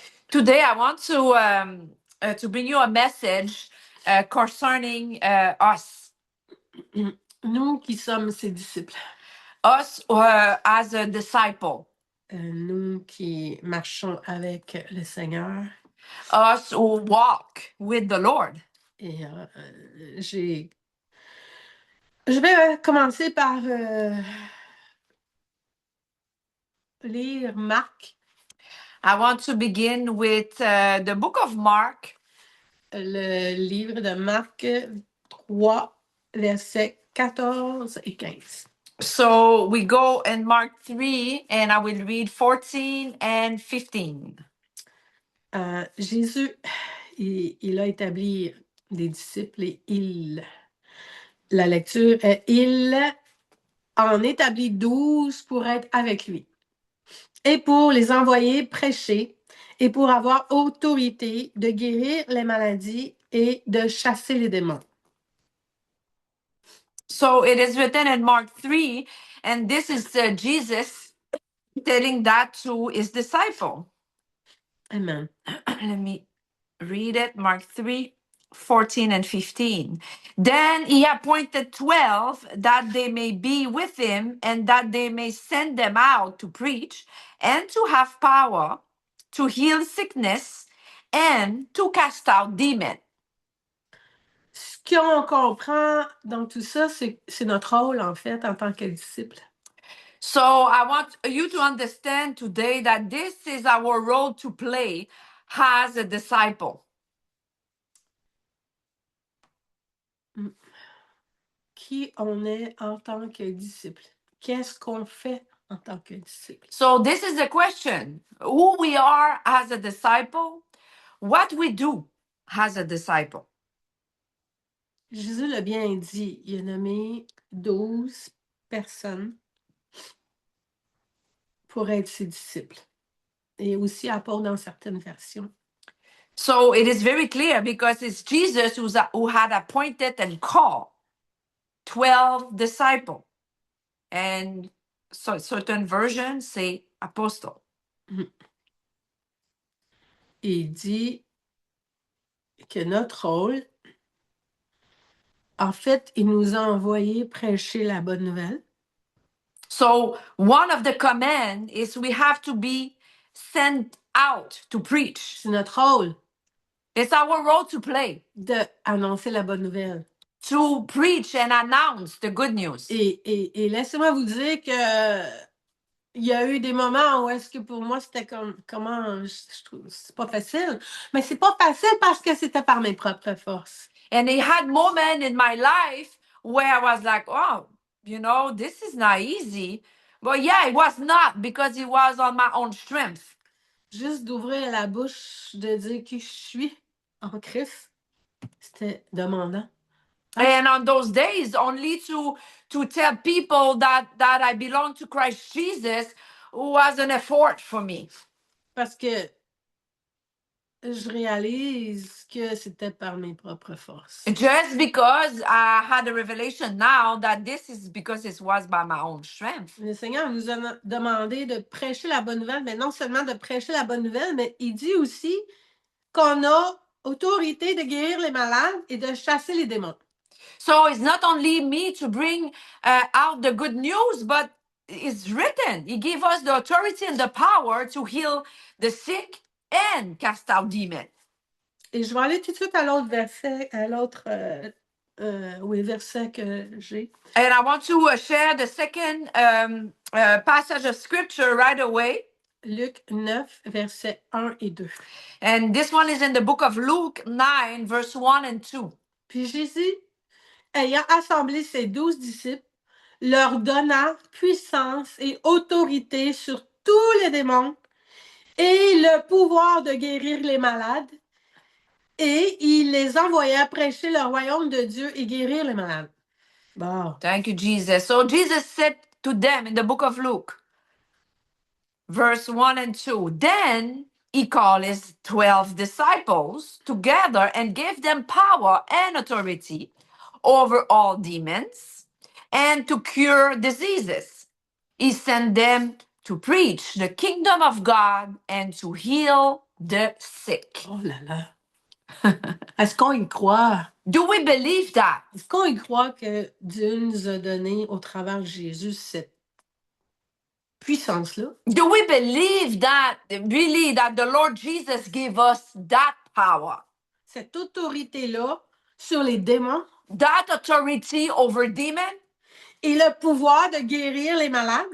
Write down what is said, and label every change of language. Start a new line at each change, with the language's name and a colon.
English: Today, I want to bring you a message concerning us.
French: Nous qui sommes ses disciples.
English: Us as a disciple.
French: Nous qui marchons avec le Seigneur.
English: Us who walk with the Lord.
French: Et je vais commencer par lire Marc.
English: I want to begin with the book of Mark.
French: Le livre de Marc 3, versets 14 et 15.
English: So we go in Mark 3 and I will read 14 and 15.
French: Jésus, il a établi des disciples et la lecture, il en établit 12 pour être avec lui et pour les envoyer prêcher et pour avoir autorité de guérir les maladies et de chasser les démons.
English: So it is written in Mark 3, and this is Jesus telling that to his disciple. Amen. Let me read it. Mark 3, 14 and 15. Then he appointed 12 that they may be with him and that they may send them out to preach and to have power to heal sickness and to cast out demons.
French: Ce qu'on comprend dans tout ça, c'est notre rôle, en fait, en tant que disciple.
English: So I want you to understand today that this is our role to play as a disciple.
French: Qui on est en tant que disciple? Qu'est-ce qu'on fait en tant que disciple?
English: So this is the question: who we are as a disciple, what we do as a disciple.
French: Jésus l'a bien dit, il a nommé 12 personnes pour être ses disciples. Et aussi apôtre dans certaines versions.
English: So it is very clear because it's Jesus who had appointed and called 12 disciples. And so certain versions say apostle.
French: Et il dit que notre rôle, en fait, il nous a envoyé prêcher la bonne nouvelle.
English: So one of the commands is we have to be sent out to preach.
French: C'est notre rôle.
English: It's our role to play.
French: D'annoncer la bonne nouvelle.
English: To preach and announce the good news.
French: Et laissez-moi vous dire que il y a eu des moments où est-ce que pour moi c'était comment je trouve c'est pas facile, mais c'est pas facile parce que c'était par mes propres forces.
English: And he had moments in my life where I was like, oh, this is not easy. But yeah, it was not because it was on my own strength.
French: Juste d'ouvrir la bouche, de dire qui je suis en Christ, c'était demandant.
English: And on those days, only to tell people that I belong to Christ Jesus was an effort for me.
French: Parce que je réalise que c'était par mes propres forces.
English: Just because I had a revelation now that this is because it was by my own strength.
French: Le Seigneur nous a demandé de prêcher la bonne nouvelle, mais non seulement de prêcher la bonne nouvelle, mais il dit aussi qu'on a autorité de guérir les malades et de chasser les démons.
English: So it's not only me to bring out the good news, but it's written. He gave us the authority and the power to heal the sick and cast out demons.
French: Et je vais aller tout de suite à l'autre verset, verset que j'ai.
English: And I want to share the second passage of scripture right away.
French: Luc 9, versets 1 et 2.
English: And this one is in the book of Luke 9, verse 1 and 2.
French: Puis Jésus, ayant assemblé ses 12 disciples, leur donna puissance et autorité sur tous les démons et le pouvoir de guérir les malades. Et il les envoya prêcher le royaume de Dieu et guérir les malades. Bon.
English: Thank you, Jesus. So Jesus said to them in the book of Luke, verse 1 and 2, then he called his 12 disciples together and gave them power and authority over all demons and to cure diseases. He sent them to preach the kingdom of God and to heal the sick.
French: Oh là là. Est-ce qu'on y croit?
English: Do we believe that?
French: Est-ce qu'on y croit que Dieu nous a donné au travers de Jésus cette puissance-là?
English: Do we believe that really that the Lord Jesus gave us that power?
French: Cette autorité-là sur les démons
English: That authority over demons
French: et le pouvoir de guérir les malades.